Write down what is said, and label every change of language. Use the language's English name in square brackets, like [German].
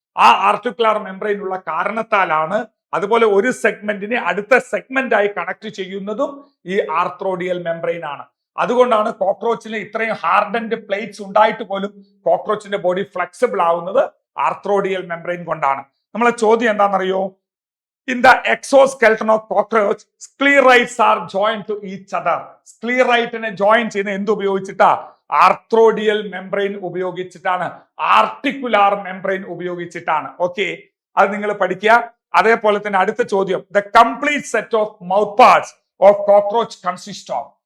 [Malayalam] ആ articular membrane ഉള്ള കാരണത്താലാണ്. അതുപോലെ ഒരു സെഗ്മെന്റിനെ അടുത്ത സെഗ്മെന്റ് ആയി കണക്ട് ചെയ്യുന്നതും ഈ ആർത്രോഡിയൽ മെംബ്രെയിൻ ആണ്. അതുകൊണ്ടാണ് കോക്രോച്ചിന് ഇത്രയും ഹാർഡൻഡ് പ്ലേറ്റ്സ് ഉണ്ടായിട്ട് പോലും കോക്രോച്ചിന്റെ ബോഡി ഫ്ലെക്സിബിൾ ആവുന്നത് ആർത്രോഡിയൽ മെംബ്രെയിൻ കൊണ്ടാണ്. നമ്മളെ ചോദ്യം എന്താണെന്നറിയോ? [English] In the exoskeleton of cockroach, sclerites are joined to each other. [Malayalam] സ്ക്ലീറൈറ്റിനെ join ചെയ്യുന്ന എന്ത് ഉപയോഗിച്ചിട്ടാ? ആർത്രോഡിയൽ മെംബ്രെയിൻ ഉപയോഗിച്ചിട്ടാണ്, ആർട്ടിക്കുലാർ മെംബ്രെയിൻ ഉപയോഗിച്ചിട്ടാണ്. ഓക്കെ, അത് നിങ്ങൾ പഠിക്കുക. അതേപോലെ തന്നെ അടുത്ത ചോദ്യം, [English] The complete set of mouth parts of cockroach consist of.